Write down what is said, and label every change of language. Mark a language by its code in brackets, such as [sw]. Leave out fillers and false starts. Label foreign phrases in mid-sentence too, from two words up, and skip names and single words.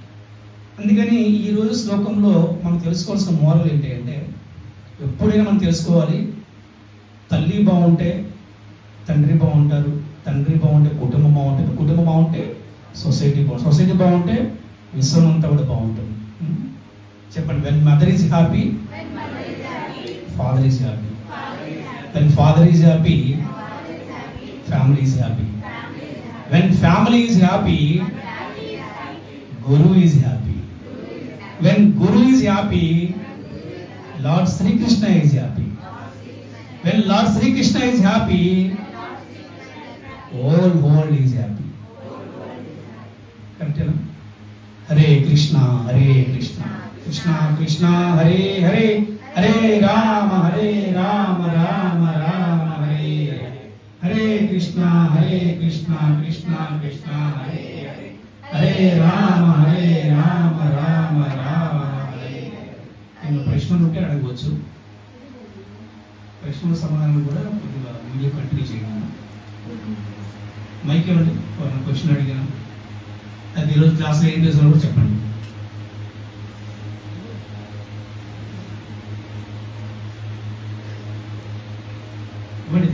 [te] అందుకని ఈరోజు శ్లోకంలో మనం తెలుసుకోవాల్సిన మోరల్ ఏంటి అంటే ఎప్పుడైనా మనం తెలుసుకోవాలి, తల్లి బాగుంటే తండ్రి బాగుంటారు, తండ్రి బాగుంటే కుటుంబం బాగుంటుంది, కుటుంబం బాగుంటే సొసైటీ బాగుంటుంది, సొసైటీ బాగుంటే విశ్వం అంతా కూడా బాగుంటుంది. చెప్పండి. [en] when mother is happy, father is happy. when father is happy, family is happy. when family is happy, guru is happy. when guru is happy, లార్డ్ శ్రీకృష్ణ is happy. When Lord Sri Krishna is happy, whole world is happy. Correct? Hare Krishna, Krishna Krishna, Hare Hare, Hare Rama, Rama Rama, Hare Hare. Hare Krishna, Krishna Krishna, Hare Hare, Hare Rama, Rama Rama, Hare Hare. [te] నేను ప్రశ్నలు ఉంటే అడగవచ్చు. ప్రశ్నల సమాధానం కూడా కొద్దిగా [en] video continue [te] చేయగలను. మైక్ ఏమండి? క్వశ్చన్ అడిగాను, అది ఈరోజు క్లాస్లో ఏం చేసారో కూడా చెప్పండి. ఇవ్వండి.